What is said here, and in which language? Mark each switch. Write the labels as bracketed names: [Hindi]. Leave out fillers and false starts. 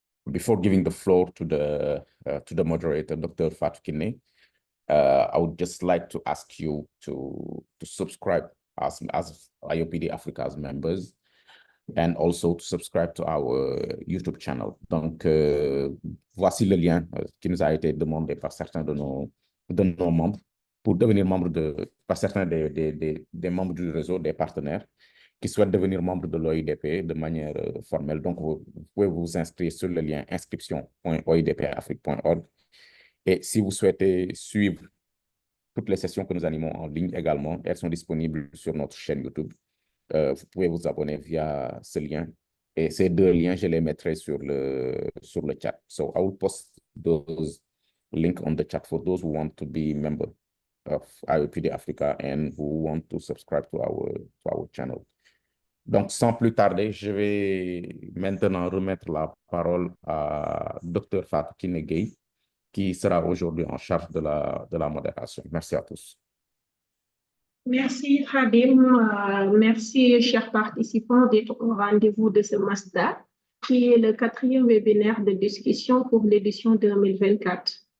[English] Before giving the floor to the moderator, Dr. Fatou Kiné, I would just like to ask you to subscribe as IOPD Africa's members, and also to subscribe to our YouTube channel. [French] Donc, voici le lien qui nous a été demandé par certains de nos membres pour devenir membre par certains des membres du réseau, des partenaires qui souhaitent devenir membres de l'OIDP de manière formelle. Donc, vous pouvez vous inscrire sur le lien inscription.oidpafrique.org. Et si vous souhaitez suivre toutes les sessions que nous animons en ligne également, elles sont disponibles sur notre chaîne YouTube. Vous pouvez vous abonner via ce lien. Et ces deux liens, je les mettrai sur le chat. [English] So I will post those links on the chat for those who want to be member of IOPD Africa and who want to subscribe to our channel. [French] Donc, sans plus tarder, je vais maintenant remettre la parole à Dr. Fatou Kiné Gueye, qui sera aujourd'hui en charge de la modération. Merci à tous. Merci, Khadim. Merci, chers participants, d'être au rendez-vous de ce MASTA, qui est le 4e webinaire de discussion pour l'édition 2024.